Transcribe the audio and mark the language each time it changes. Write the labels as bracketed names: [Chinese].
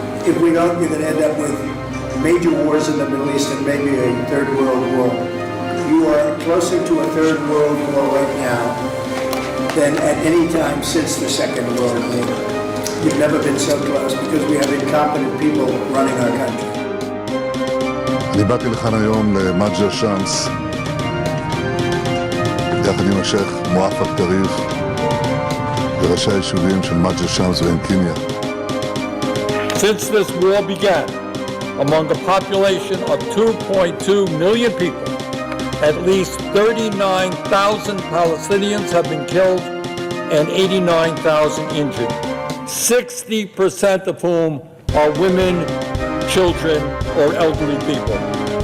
[English] If we don't, we're going to end up with major wars in the Middle East and maybe a third world war. You are closer to a third world war right now than at any time since the Second World War. You've never been so close because we have incompetent people running our country. [Hebrew] אני באתי לכאן היום למג'דל שמס, יחד עם השייח מואפק טריף וראשי היישובים של מג'דל שמס ועין קיניה. [English] Since this war began, among a population of 2.2 million people, at least 39,000 Palestinians have been killed and 89,000 injured, 60% of whom are women, children, or elderly people.